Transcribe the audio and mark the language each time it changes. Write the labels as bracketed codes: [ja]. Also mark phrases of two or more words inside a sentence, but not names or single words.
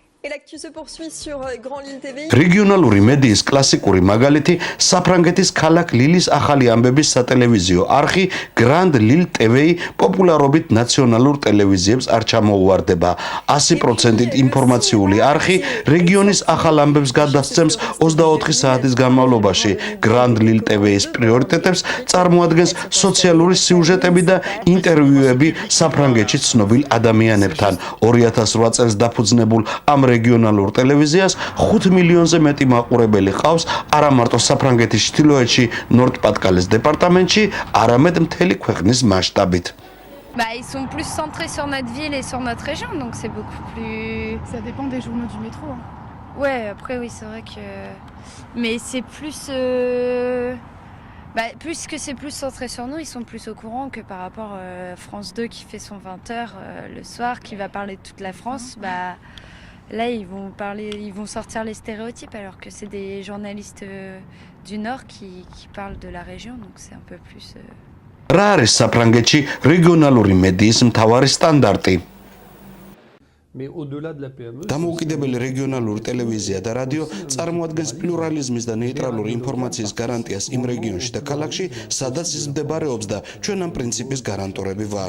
[fr] l'actu se poursuit sur Grand Lille TV. [ka] რეგიონალური მედიის კლასიკური მაგალითი საფრანგეთის ქალაქ ლილის ახალი ამბების სატელევიზიო არხი Grand Lille TV პოპულარობით ნაციონალურ ტელევიზიებს არ ჩამოუვარდება. 100%-ით ინფორმაციული არხი რეგიონის ახალ ამბებს გადასცემს 24 საათის განმავლობაში. Grand Lille TV-ის პრიორიტეტებს წარმოადგენს სოციალური სიუჟეტები და ინტერვიუები საფრანგეთში ცნობილ ადამიანებთან. 2008 წელს დაფუძნებულ ამ რეგიონალურ ტელევიზიას 5 მილიონზე მეტი მაყურებელი ყავს არა მარტო საფრანგეთის ჩრდილოეთში ნორდ-პატკალეს დეპარტამენტში, არამედ მთელი ქვეყნის მასშტაბით. [fr] Ils sont plus centrés sur notre ville et sur notre région, donc c'est beaucoup plus... Ça dépend des journaux du métro. Hein. Ouais, après oui, c'est vrai que... Mais c'est plus... puisque c'est plus centré sur nous, ils sont plus au courant que par rapport à France 2 qui fait son 20h le soir, qui va parler de toute la France. Là, ils vont sortir les stéréotypes, alors que c'est des journalistes du Nord qui parlent de la région, donc c'est un peu plus... [ka] რა არის საფრანგეთში რეგიონალური მედიის მთავარი სტანდარტი? დამოუკიდებელი რეგიონალური ტელევიზია და რადიო წარმოადგენს პლურალიზმის და ნეიტრალური ინფორმაციის გარანტიას იმ რეგიონში და ქალაქში, სადაც ის მდებარეობს და ჩვენ ამ პრინციპის გარანტორები ვართ.